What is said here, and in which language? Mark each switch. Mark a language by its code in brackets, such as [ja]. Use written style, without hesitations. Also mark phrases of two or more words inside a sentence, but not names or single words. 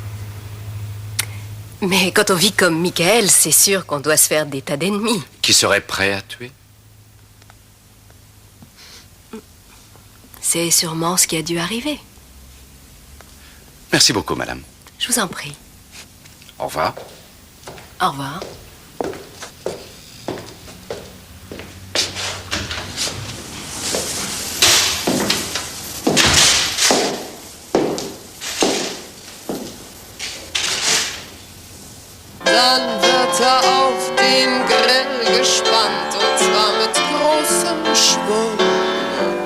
[fr] Mais quand on vit comme Michael, c'est sûr qu'on doit se faire des tas d'ennemis. Qui serait prêt à tuer? C'est sûrement ce qui a dû arriver. Merci beaucoup, madame. Je vous en prie. Au revoir. Au revoir. [de] Dann wird auf den Grill gespannt und zwar mit großem Schwung.